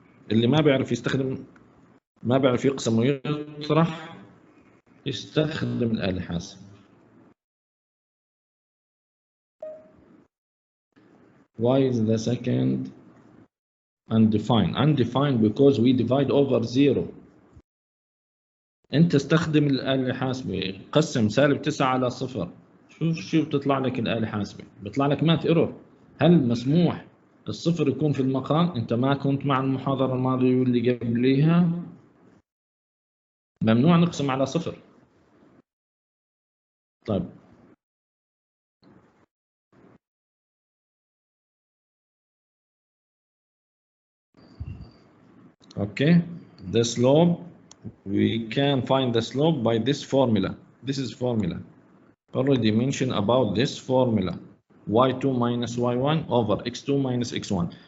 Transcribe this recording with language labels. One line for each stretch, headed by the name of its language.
Arabic: اللي ما بيعرف يستخدم، ما بيعرف يقسم ويطرح، يستخدم الآلة الحاسبة.
English: Why is the second undefined? Undefined because we divide over 0.
Arabic: أنت استخدم الآلة الحاسبة، قسم -9 على 0. شو بتطلع لك الآلة الحاسبة؟ بيطلع لك
English: Math error.
Arabic: هل مسموح الصفر يكون في المقام؟ أنت ما كنت مع المحاضرة الماضية واللي قبليها؟ ممنوع نقسم على 0. طيب
English: okay, the slope, we can find the slope by this formula. This is formula already mentioned about this formula, y2 minus y1 over x2 minus x1.